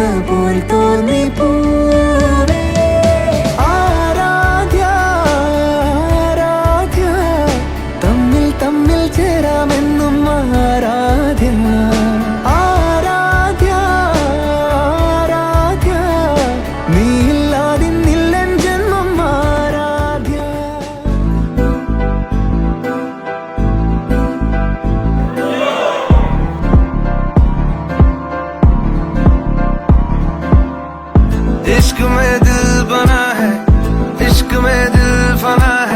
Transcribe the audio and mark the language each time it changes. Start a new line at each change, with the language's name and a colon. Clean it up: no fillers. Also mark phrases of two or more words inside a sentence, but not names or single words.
Malayalam: പോൽ തോന്നി പൂവേ ആരാധ്യ ആരാധ്യ തമ്മിൽ തമ്മിൽ ചേരാമെന്നും ആരാധ്യ ആരാധ്യ ആരാധ്യ നീയില്ലാതിന്നില്ലൻ ജന്മം ആരാധ്യ
Hindi: इश्क में दिल बना है, इश्क में दिल फना है।